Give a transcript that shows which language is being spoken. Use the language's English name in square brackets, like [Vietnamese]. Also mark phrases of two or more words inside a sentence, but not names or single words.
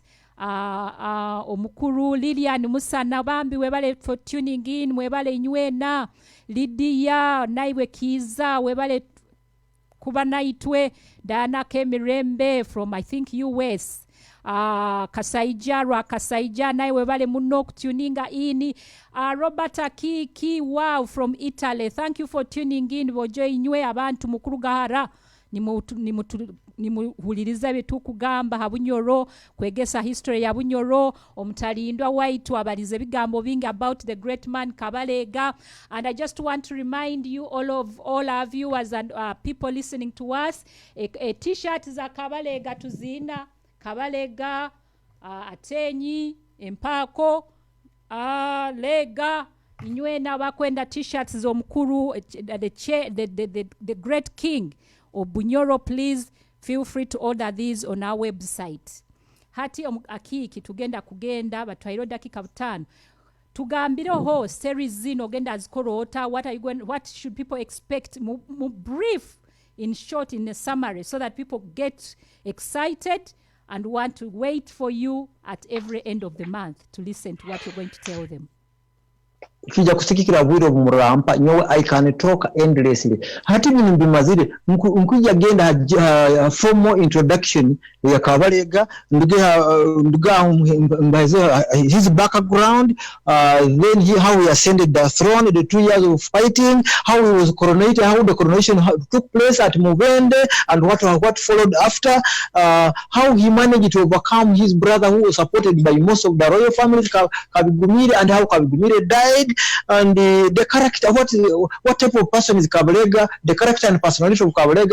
[Nyoro] Omukuru Lilian Musana Bambi webale [English] for tuning in, [Nyoro] webale inywena Lydia naiwe Kiza webale kuba naitwe Dana Kemirembe [English] from I think US. [Nyoro] Kasaija naiwe webale muno kutuninga ini. Robert Akiki, [English] wow, from Italy, thank you for tuning in. [Nyoro] Bojo inywe abantu mukuru gahara nimuhuliriza betukugamba Habunyoro, kwegesa history ya Bunyoro. Omutalindwa waitu abalize bigambo bingi [English] about the great man Kabalega. And I just want to remind you, all our viewers and people listening to us, a t-shirt [Nyoro] za Kabalega tuzina. Kabalega, Atenyi, Empako, Lega, Inywena bakwenda t-shirts zomukuru, [English] the great king of Bunyoro. Please feel free to order these on our website. [Nyoro] Hati Akiiki tugenda kugenda batwairo dakika 5 tugambireho series zino genda azikoroota. [English] What should people expect, brief, in short, in a summary, so that people get excited and want to wait for you at every end of the month to listen to what you're going to tell them. [Nyoro] kija kusikikira bwiro bumurampa nyowe [English] I can talk endlessly [Nyoro] hati ibintu bimazire nkujya genda [English] formal introduction [Nyoro] ya Kabalega nduga his [English] background then how he ascended the throne, the 2 years of fighting, how he was coronated, how the coronation took place at Mubende and what followed after, how he managed to overcome his brother who was supported by most of the royal family Kabigumire, and how Kabigumire died, and the character, what type of person is Kabalega, the character and personality of Kabalega.